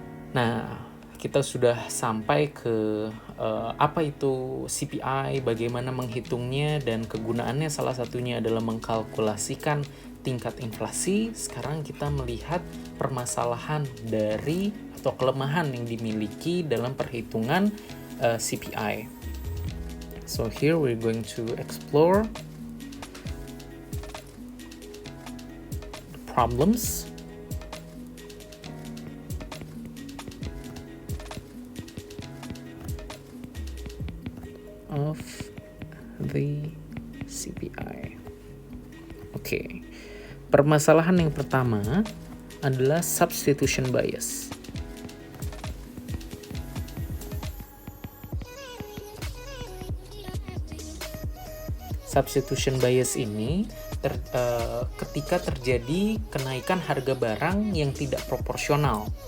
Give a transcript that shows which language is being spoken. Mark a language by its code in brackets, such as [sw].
[id] Nah, kita sudah sampai ke apa itu CPI, bagaimana menghitungnya, dan kegunaannya salah satunya adalah mengkalkulasikan tingkat inflasi. Sekarang kita melihat permasalahan dari atau kelemahan yang dimiliki dalam perhitungan CPI. [en] So here we're going to explore the problems of the CPI. Oke. [id] Permasalahan yang pertama adalah substitution bias. Substitution bias ini ketika terjadi kenaikan harga barang yang tidak proporsional.